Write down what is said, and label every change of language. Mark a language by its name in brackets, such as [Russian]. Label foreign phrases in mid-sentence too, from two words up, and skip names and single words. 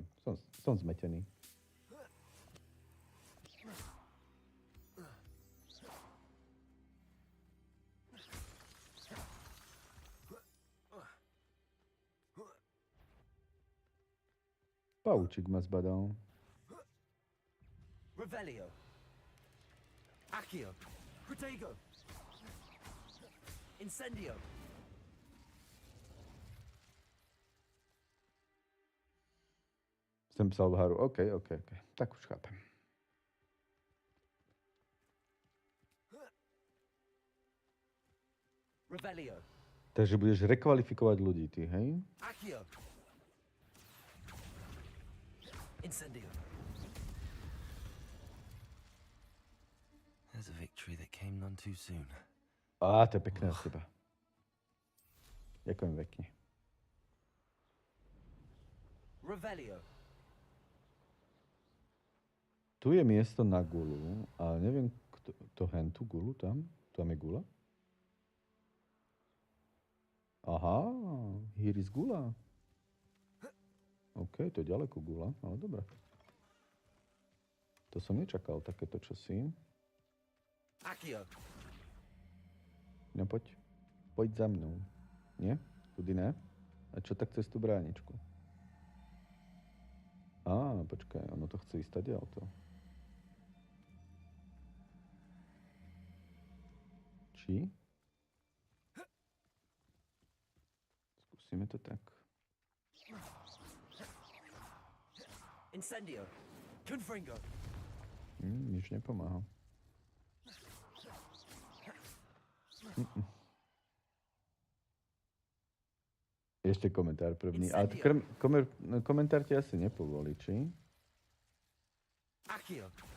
[Slovak] Som zmetený. Paučík ma zbadal. Revelio. Accio. Protego. Incendio. [Czech] Sem psal Haru. OK. [Slovak] Tak už chápem. Revelio. Takže budeš rekvalifikovať ľudí, ty, hej? Accio. Incendio. [English] There's a victory that came none too soon. [Slovak] To je pekné od teba. Ďakujem pekne. Revelio. Tu je miesto na gulu, ale neviem, to hentu gulu tam? Tam je gula? [English] Aha, here is gula. [Slovak] OK, to je ďaleko gula, ale dobre. To som nečakal, takéto čosi. Accio. No poď. Poď za mnou. Nie? [Czech] Tudy ne? [Slovak] A čo tak cez tú bráničku? Počkaj, ono to chce ísť tady auto. Či? Skúsime to tak. Incendio. Confringo. Nič nepomáha. Ešte komentár prvný. Ale komentár ti asi nepovolí, či? Accio.